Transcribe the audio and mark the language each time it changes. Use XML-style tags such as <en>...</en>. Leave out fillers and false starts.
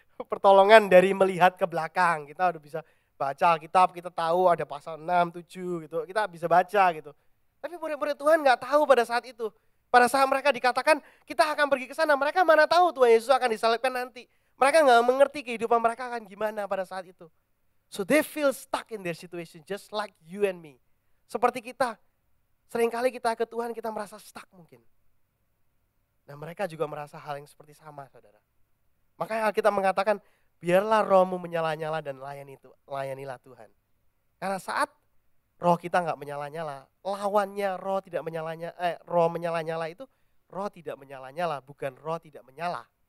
<id>Pertolongan dari melihat ke belakang. Kita udah bisa baca Alkitab, kita tahu ada pasal 6, 7 gitu. Kita bisa baca gitu. Tapi murid-murid Tuhan nggak tahu pada saat itu. Pada saat mereka dikatakan kita akan pergi ke sana, mereka mana tahu Tuhan Yesus akan disalibkan nanti. Mereka nggak mengerti kehidupan mereka akan gimana pada saat itu.</id> <en>So they feel stuck in their situation just like you and me.</en> <id>Seperti kita, seringkali kita ke Tuhan kita merasa stuck mungkin. Dan mereka juga merasa hal yang seperti sama, saudara. Makanya kita mengatakan, biarlah rohmu menyala-nyala dan layanilah Tuhan. Karena saat roh kita nggak menyala-nyala, lawannya roh tidak menyala-nyala, roh menyala-nyala itu, roh tidak menyala-nyala, bukan roh tidak menyala.</id>